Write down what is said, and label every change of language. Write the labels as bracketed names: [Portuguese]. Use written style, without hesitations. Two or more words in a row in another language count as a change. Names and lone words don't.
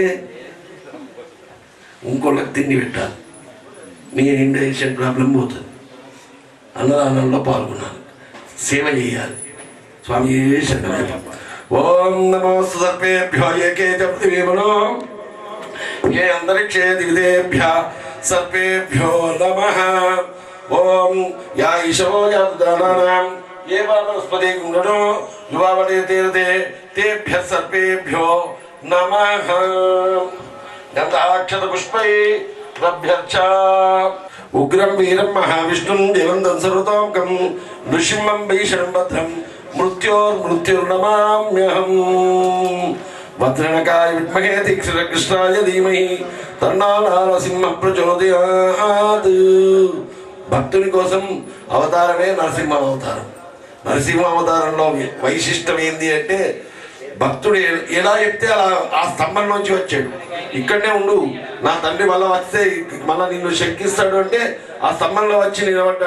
[Telugu] ఇంకోళ్ళకి తిండి పెట్టాలి, నీ [English] indigestion problem [Telugu] పోతుంది. అన్నదానంలో పాల్గొనాలి, సేవ చేయాలి. [Sanskrit] స్వామి శరణం. ఓం నమో సర్వేభ్యో ఏకే పృథివీమనో ये अंतरिक्षे दिविदेभ्यः सर्वेभ्यो नमः। ओम या ईशो यादानानां ये वनस्पति गुणो युवावते तीर्थे तेभ्यः सर्वेभ्यो नमः। गन्धाक्षत पुष्पै रभ्यर्च उग्रं वीरं महाविष्णुं देवं सर्वतोमुखं नृसिंहं भीषणं भद्रं मृत्युर्नमाम्यहम्। वज्रणकाय विद्महे तीक्ष्णकृष्णाय धीमहि तन्नो नरसिंहः प्रचोदयात्। [Telugu] భక్తుని కోసం అవతారమే నరసింహ అవతారం. నరసింహ అవతారంలో వైశిష్టం ఏంది అంటే భక్తుడు ఎలా చెప్తే అలా ఆ స్తంభం నుంచి వచ్చాడు. ఇక్కడనే ఉండు, నా తండ్రి వల్ల వస్తే మళ్ళీ నిన్ను శంకిస్తాడు అంటే ఆ స్తంభంలో వచ్చి నిలబడ్డాడు.